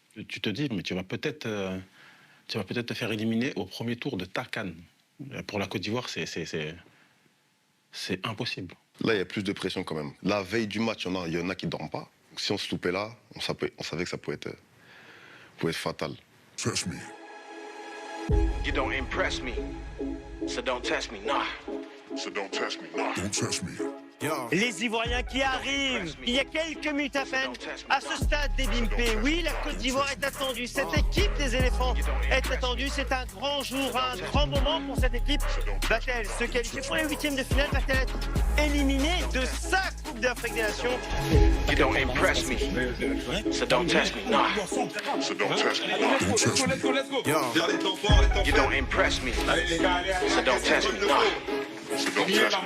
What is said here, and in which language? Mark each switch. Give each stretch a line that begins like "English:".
French: Tu te dis, mais tu vas peut-être te faire éliminer au premier tour de ta CAN. Pour la Côte d'Ivoire, c'est impossible. Là, il y a plus de pression quand même. La veille du match, il y en a qui ne dorment pas. Donc, si on se loupait là, on savait que ça pouvait être fatal.
English: Trust me. You don't impress me, so don't test me, nah. So don't test me, nah. Don't test me.
French: Les Ivoiriens qui arrivent, il y a quelques minutes à peine, à ce stade des Bimpé. Oui, la Côte d'Ivoire est attendue, cette équipe des éléphants est attendue. C'est un grand jour, un grand moment pour cette équipe. Va-t-elle se qualifier pour les 8e de finale? Va-t-elle être éliminée de sa Coupe d'Afrique des Nations?
English: You don't impress me, so don't test me, nah. So don't test me, nah. Don't test me. You don't impress me, so don't test me, nah.